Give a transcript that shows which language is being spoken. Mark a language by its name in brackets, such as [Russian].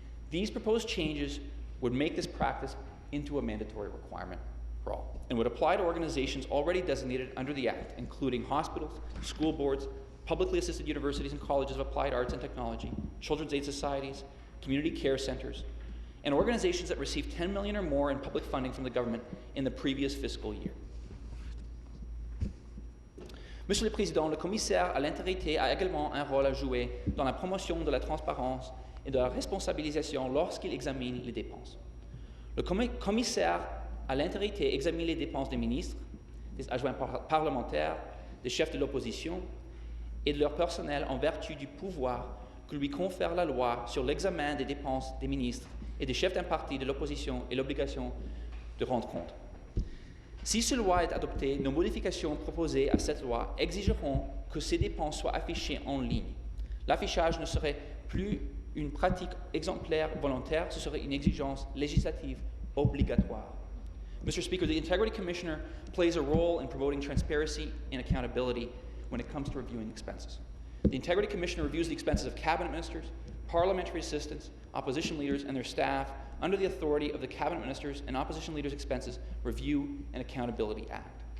[English] These proposed changes would make this practice into a mandatory requirement for all and would apply to organizations already designated under the Act, including hospitals, school boards, publicly assisted universities and colleges of applied arts and technology, children's aid societies, community care centers, and organizations that received $10 million or more in public funding from the government in the previous fiscal year. [French] Monsieur le Président, le commissaire à l'intégrité a également un rôle à jouer dans la promotion de la transparence et de la responsabilisation lorsqu'il examine les dépenses. Le commissaire à l'intégrité examine les dépenses des ministres, des adjoints parlementaires, des chefs de l'opposition et de leur personnel en vertu du pouvoir que lui confère la loi sur l'examen des dépenses des ministres et des chefs d'un parti de l'opposition et l'obligation de rendre compte. Si cette loi est adoptée, nos modifications proposées à cette loi exigeront que ces dépenses soient affichées en ligne. L'affichage ne serait plus une pratique exemplaire volontaire, ce serait une exigence législative obligatoire. [English] Mr. Speaker, the Integrity Commissioner plays a role in promoting transparency and accountability when it comes to reviewing expenses. The Integrity Commissioner reviews the expenses of cabinet ministers, parliamentary assistants, opposition leaders, and their staff under the authority of the Cabinet Ministers and Opposition Leaders' Expenses Review and Accountability Act.